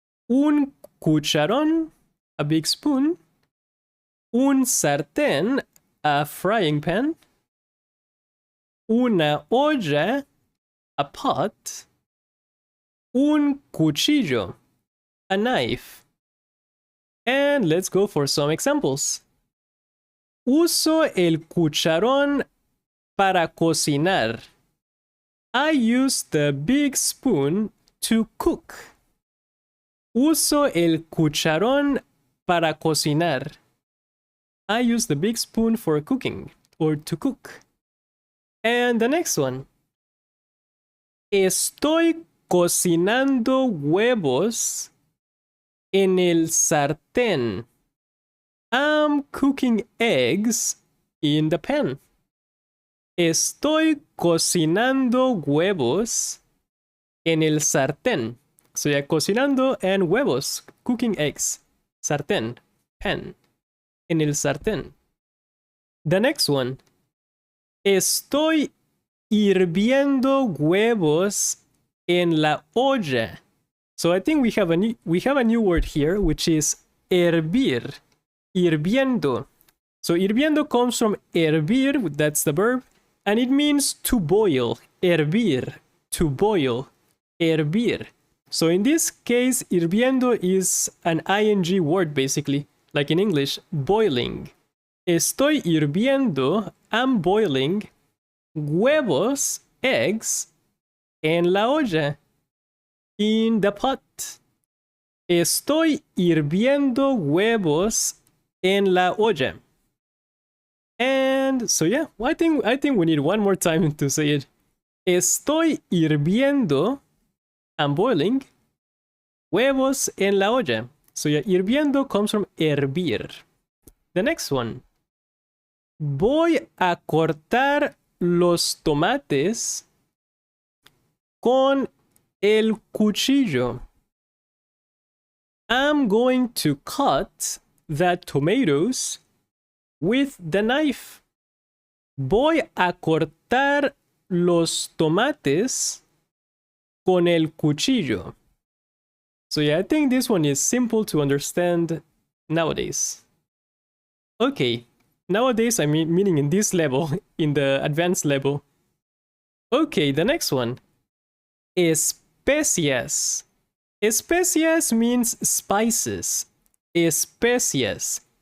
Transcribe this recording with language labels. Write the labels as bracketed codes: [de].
[en] Un cucharón, a big spoon. Un sartén, a frying pan. Una olla, a pot. Un cuchillo, a knife. And let's go for some examples. [es] Uso el cucharón para cocinar. [en] I use the big spoon to cook. [es] Uso el cucharón para cocinar. [en] I use the big spoon for cooking or to cook. And the next one. [es] Estoy cocinando huevos en el sartén. [en] I'm cooking eggs in the pan. [es] Estoy cocinando huevos en el sartén. [en] So yeah, cocinando and huevos, cooking eggs. Sartén, pan. [es] En el sartén. [en] The next one. [es] Estoy hirviendo huevos en la olla. [en] So I think we have a new word here, which is hervir. Hirviendo. So hirviendo comes from hervir, that's the verb, and it means to boil. Hervir, to boil. Hervir. So in this case, hirviendo is an ing word basically, like in English, boiling. [es] Estoy hirviendo, [en] I'm boiling, huevos, eggs, [es] en la olla, [en] in the pot. [es] Estoy hirviendo huevos en la olla. [en] And so yeah, I think we need one more time to say it. [es] Estoy hirviendo, [en] I'm boiling, [es] huevos en la olla. [en] So yeah, hirviendo comes from hervir. The next one. [es] Voy a cortar los tomates con el cuchillo. [en] I'm going to cut the tomatoes with the knife. [es] Voy a cortar los tomates con el cuchillo. [en] So yeah, I think this one is simple to understand nowadays. Okay, nowadays I mean meaning in this level, in the advanced level. Okay, the next one. Especias. Especias means spices. Especias.